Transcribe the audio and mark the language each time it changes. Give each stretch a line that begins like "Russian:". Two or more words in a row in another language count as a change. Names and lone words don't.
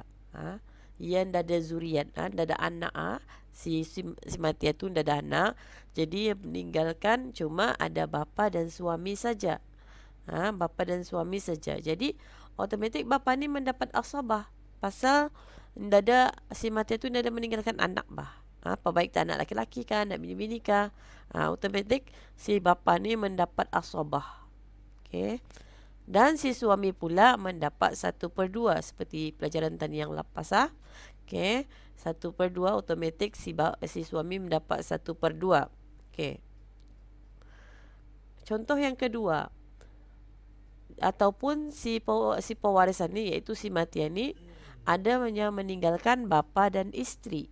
Malay: Ia tidak ada zuriat, tidak ada anak. Si mati itu tidak ada anak. Jadi ia meninggalkan cuma ada bapa dan suami saja. Bapa dan suami saja. Jadi otomatik bapa ni mendapat asabah. Pasal tidak ada, si mati itu tidak ada meninggalkan anak apa baik tak anak laki-laki kah, anak bini-bini kah, otomatik si bapa ni mendapat asabah. Dan si suami pula mendapat 1/2 seperti pelajaran tadi yang lepas. 1/2 otomatik si suami mendapat 1/2. Contoh yang kedua, ataupun si pewarisan ni iaitu si mati ni ada yang meninggalkan bapa dan isteri.